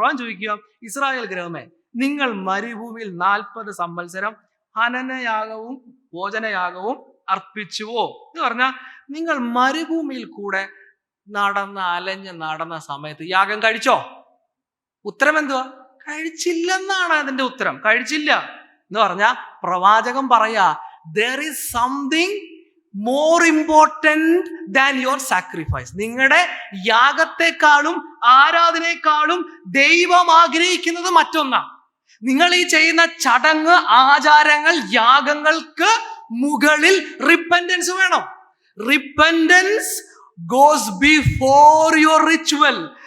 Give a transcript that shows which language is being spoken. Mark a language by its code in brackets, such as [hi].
[ml] പ്രവാചകൻ ചോദിക്കുക, ഇസ്രായേൽ ഗൃഹമേ, നിങ്ങൾ മരുഭൂമിയിൽ 40 സംവത്സരം ഹനനയാഗവും ഭോജനയാഗവും അർപ്പിച്ചുവോ എന്ന് പറഞ്ഞാൽ, നിങ്ങൾ മരുഭൂമിയിൽ കൂടെ അലഞ്ഞ് നടന്ന സമയത്ത് യാഗം കഴിച്ചോ? ഉത്തരം എന്തുവാ? കഴിച്ചില്ലെന്നാണ് അതിന്റെ ഉത്തരം. കഴിച്ചില്ല എന്ന് പറഞ്ഞാൽ പ്രവാചകൻ പറയാ, [en] there is something more important than your sacrifice. [ml] നിങ്ങളുടെ യാഗത്തെക്കാളും ആരാധനയെക്കാളും ദൈവം ആഗ്രഹിക്കുന്നത് മറ്റൊന്നാണ്. നിങ്ങൾ ഈ ചെയ്യുന്ന ചടങ്ങ്, ആചാരങ്ങൾ, യാഗങ്ങൾക്ക് മുകളിൽ റിപ്പൻഡൻസ് വേണം. [en] Repentance goes before your ritual.